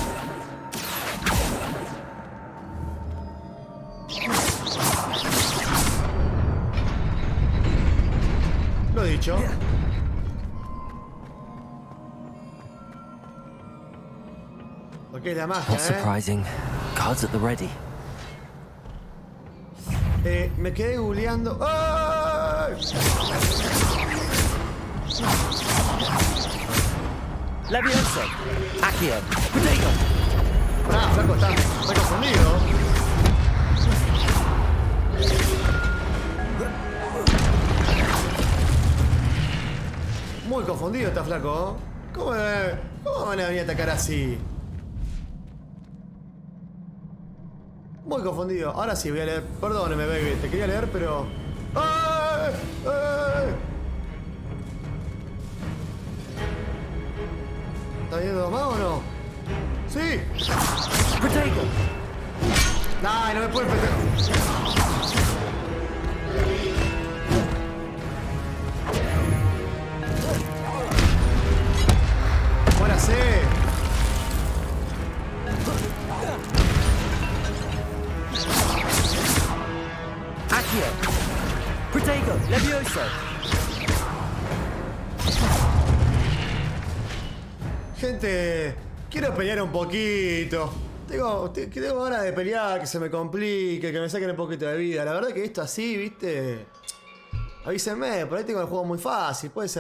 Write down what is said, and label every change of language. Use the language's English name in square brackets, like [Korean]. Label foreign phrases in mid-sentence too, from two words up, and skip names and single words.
[Spanish] Lo dicho. Ok, la magia, [English] Not surprising. Cards at the ready. [Spanish] Me quedé googleando. ¡Ay! Levioso. Accio. Potato. Ah, flaco, está confundido. Muy confundido está flaco. ¿Cómo van a venir a atacar así? Muy confundido. Ahora sí voy a leer. Perdóneme, baby. Te quería leer, pero... ¡Ay! ¡Ay! ¿Está viendo dos más o no? ¡Sí! Potato. ¡Ay, no me pueden meter! ¡Muérase! Accio. Potato. Levioso. Gente, quiero pelear un poquito. Tengo ganas de pelear, que se me complique, que me saquen un poquito de vida. La verdad que esto así, ¿viste? Avísenme, por ahí tengo el juego muy fácil, puede ser.